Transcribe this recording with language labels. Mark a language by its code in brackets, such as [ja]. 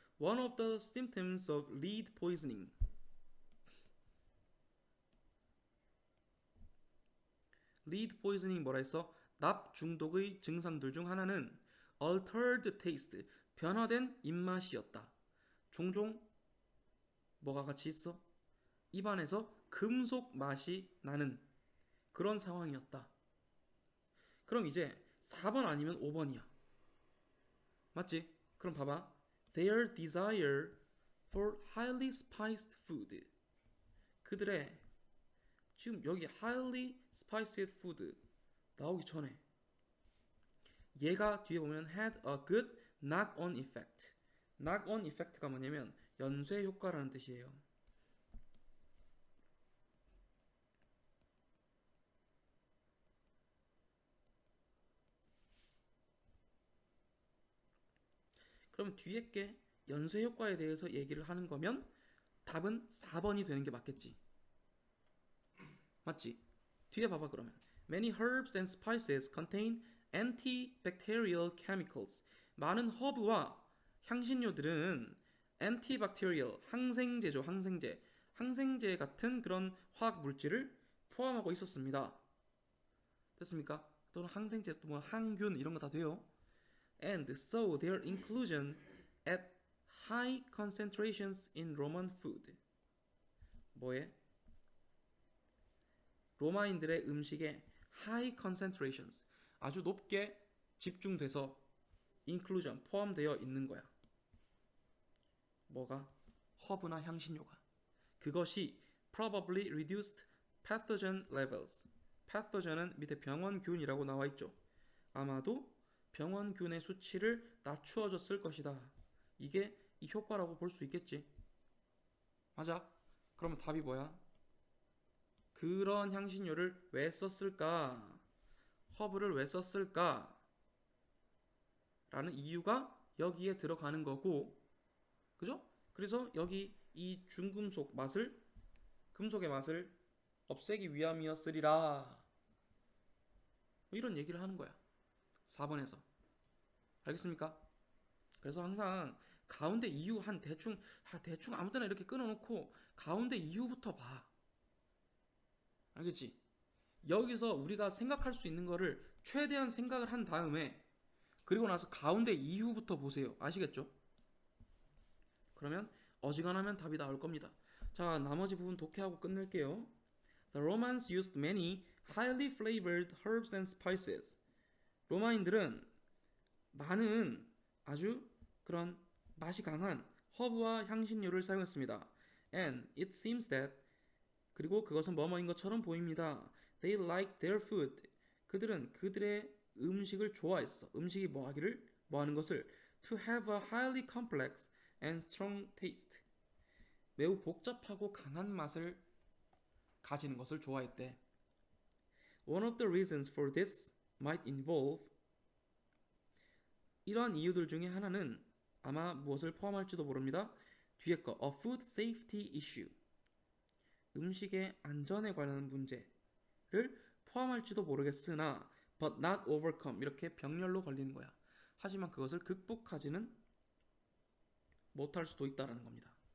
[en] One of the symptoms of lead poisoning. [ko] lead poisoning 뭐라 했어? 납 중독의 증상들 중 하나는 [en] altered taste, [ko] 변화된 입맛이었다. 종종 뭐가 같이 있어? 입안에서 금속 맛이 나는 그런 상황이었다. 그럼 이제 4번 아니면 5번이야. 맞지? 그럼 봐봐. [en] Their desire for highly spiced food. [ko] 그들의 지금 여기 [en] highly spiced food [ko] 나오기 전에 얘가 뒤에 보면 [en] had a good knock-on effect. [ko] knock-on effect가 뭐냐면 연쇄 효과라는 뜻이에요. 그럼 뒤에 게 연쇄 효과에 대해서 얘기를 하는 거면 답은 4번이 되는 게 맞겠지. 맞지? 뒤에 봐봐 그러면. [en] Many herbs and spices contain antibacterial chemicals. [ko] 많은 허브와 향신료들은 antibacterial, 항생제죠, 항생제. 항생제 같은 그런 화학 물질을 포함하고 있었습니다. 됐습니까? 또는 항생제, 또 뭐 항균 이런 거 다 돼요. [en] And so their inclusion at high concentrations in Roman food. [ko] 뭐에? 로마인들의 음식에 [en] high concentrations, [ko] 아주 높게 집중돼서 inclusion, 포함되어 있는 거야. 뭐가? 허브나 향신료가. 그것이 [en] probably reduced pathogen levels. [ko] pathogen은 밑에 병원균이라고 나와 있죠. 아마도 병원균의 수치를 낮추어줬을 것이다. 이게 이 효과라고 볼 수 있겠지. 맞아? 그러면 답이 뭐야? 그런 향신료를 왜 썼을까? 허브를 왜 썼을까? 라는 이유가 여기에 들어가는 거고, 그죠? 그래서 여기 이 중금속 맛을, 금속의 맛을 없애기 위함이었으리라. 뭐 이런 얘기를 하는 거야. 4번에서. 알겠습니까? 그래서 항상 가운데 이유 한 대충 아무 때나 이렇게 끊어놓고 가운데 이유부터 봐. 알겠지? 여기서 우리가 생각할 수 있는 거를 최대한 생각을 한 다음에 그리고 나서 가운데 이유부터 보세요. 아시겠죠? 그러면 어지간하면 답이 나올 겁니다. 자, 나머지 부분 독해하고 끝낼게요. [en] The Romans used many highly flavored herbs and spices. [ko] 로마인들은 많은 아주 그런 맛이 강한 허브와 향신료를 사용했습니다. [en] And it seems that [ko] 그리고 그것은 뭐뭐인 것처럼 보입니다. [en] They liked their food. [ko] 그들은 그들의 음식을 좋아했어. 음식이 뭐 하기를? 뭐 하는 것을? [en] To have a highly complex and strong taste. [ko] 매우 복잡하고 강한 맛을 가지는 것을 좋아했대. [en] One of the reasons for this might involve [ko] 이러한 이유들 중에 하나는 아마 무엇을 포함할지도 모릅니다. 뒤에 거 [en] a food safety issue. [ko] 음식의 안전에 관한 문제를 포함할지도 모르겠으나 [en] but not overcome [ko] 이렇게 병렬로 걸리는 거야. 하지만 그것을 극복하지는 못할 수도 있다라는 겁니다.